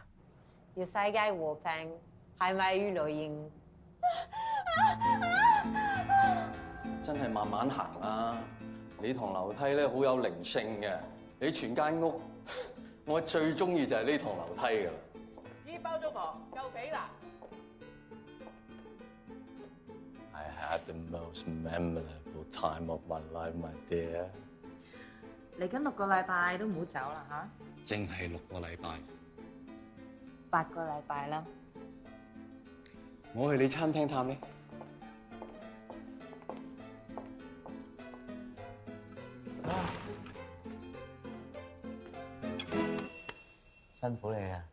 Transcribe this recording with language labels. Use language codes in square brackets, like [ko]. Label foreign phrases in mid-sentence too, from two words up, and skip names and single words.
[yue] 要世界和平，係咪與女型？真係慢慢行啦。你堂樓梯咧好有靈性嘅，你全間屋我最中意就係呢堂樓梯㗎啦。依包租婆夠俾啦！ [en] I had the most memorable time of my life, my dear。 [yue] 嚟緊6個禮拜都唔好走啦嚇。淨係6個禮拜。 8個禮拜啦。我去你餐廳探你。辛苦你啊！